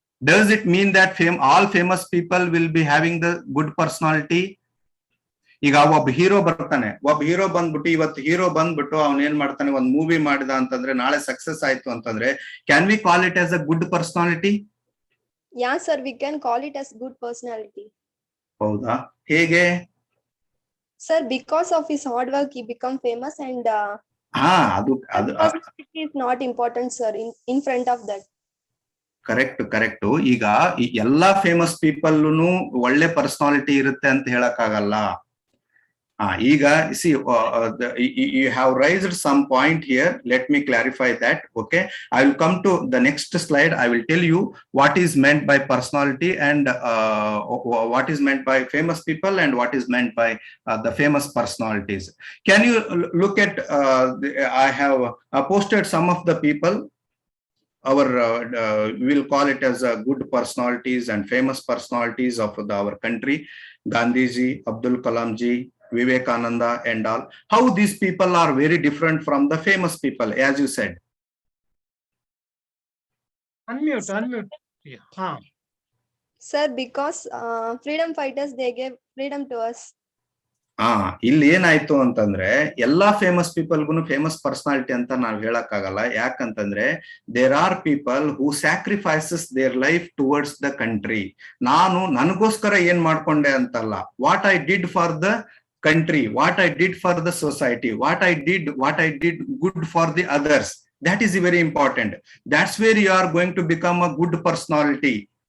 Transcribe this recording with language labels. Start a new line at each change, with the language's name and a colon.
English: Does it mean that all famous people will be having the good personality?
Kannada: ಈಗ ಒಬ್ಬ hero ಬರ್ತಾನೆ, ಒಬ್ಬ hero ಬಂದ್ಬಿಟ್ಟು ಇವತ್ತು ಹೀರೋ ಬಂದ್ಬಿಟ್ಟು ಅವ್ನ ಏನ್ ಮಾಡ್ತಾನೆ, ಒಂದ್ ಮೂವಿ ಮಾಡಿದ ಅಂತಂದ್ರೆ ನಾಳೆ ಸಕ್ಸಸ್ ಆಯ್ತು ಅಂತಂದ್ರೆ,
English: Can we call it as a good personality? Yeah, sir, we can call it as good personality.
Kannada: ಹೌದಾ? ಹೇಗೆ?
English: Sir, because of his hard work, he become famous, and
Kannada: ಅದು
English: personality is not important, sir, in front of that. Correct.
Kannada: ಈಗ ಎಲ್ಲಾ famous people ಒಳ್ಳೆ personality ಇರುತ್ತೆ ಅಂತ ಹೇಳಕ್ಕಾಗಲ್ಲ.
English: ಈಗ see, you have raised some point here. Let me clarify that. Okay, I will come to the next slide. I will tell you what is meant by personality and what is meant by famous people and what is meant by the famous personalities. Can you look at I have posted some of the people. Our we'll call it as good personalities and famous personalities of our country. Gandhiji, Abdul Kalam ji, Vivekananda and all. How these people are very different from the famous people, as you said. Unmute. Yeah. Sir, because freedom fighters, they gave freedom to us.
Kannada: ಇಲ್ಲಿ ಏನಾಯ್ತು ಅಂತಂದ್ರೆ ಎಲ್ಲಾ famous ಪೀಪಲ್ಗೂ famous personality ಅಂತ ನಾವ್ ಹೇಳಕ್ಕಾಗಲ್ಲ. ಯಾಕಂತಂದ್ರೆ
English: There are people who sacrifices their life towards the country.
Kannada: ನಾನು ನನಗೋಸ್ಕರ ಏನ್ ಮಾಡ್ಕೊಂಡೆ ಅಂತಲ್ಲ,
English: What I did for the country, what I did for the society, what I did good for the others. That is very important. That's where you are going to become a good personality.